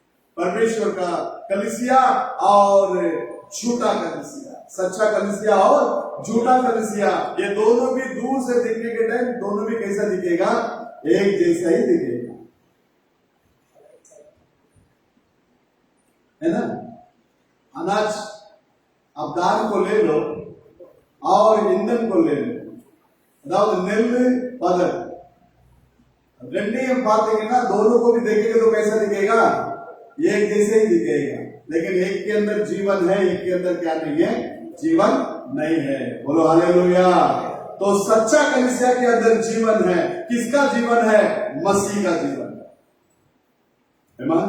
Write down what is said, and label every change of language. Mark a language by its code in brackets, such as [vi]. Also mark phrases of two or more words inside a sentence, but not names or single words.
[hi] परमेश्वर का कलीसिया और झूठा कलीसिया, सच्चा कलीसिया और झूठा कलीसिया, ये दोनों भी दूर से दिखने के टाइम दोनों भी कैसा दिखेगा? एक जैसा ही दिखेगा, है ना। अनाज आप दान को ले लो और ईंधन को ले लो, [ta] அதாவது நெல்லு பதர் ரெண்டையும் பார்த்தீங்கன்னா [hi] दोनों को भी देखेंगे तो कैसा दिखेगा? एक जैसे ही दिखेगा, लेकिन एक के अंदर जीवन है, एक के अंदर क्या नहीं है? जीवन नहीं है। बोलो हालेलुया। तो सच्चा कलीसिया के अंदर जीवन है। किसका जीवन है? मसीह का जीवन है। ईमान?